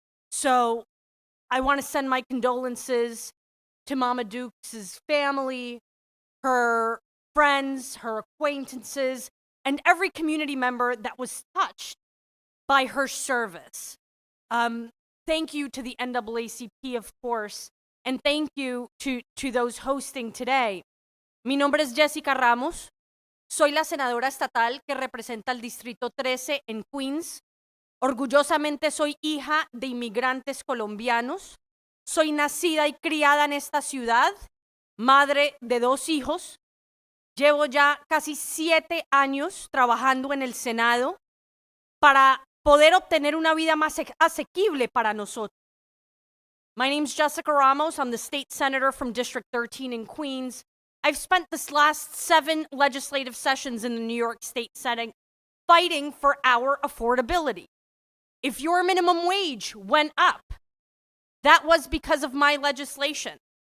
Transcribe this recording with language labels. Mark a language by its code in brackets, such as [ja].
[en] So I want to send my condolences to Mama Dukes' family, her friends, her acquaintances, and every community member that was touched by her service. Thank you to the NAACP, of course, and thank you to those hosting today. [es] Mi nombre es Jessica Ramos. Soy la senadora estatal que representa el Distrito 13 en Queens. Orgullosamente soy hija de inmigrantes colombianos. Soy nacida y criada en esta ciudad, madre de 2 hijos. Llevo ya casi 7 años trabajando en el Senado para poder obtener una vida más asequible para nosotros. [en] My name's Jessica Ramos. I'm the state senator from District 13 in Queens. I've spent this last 7 legislative sessions in the New York State Senate fighting for our affordability. If your minimum wage went up, that was because of my legislation.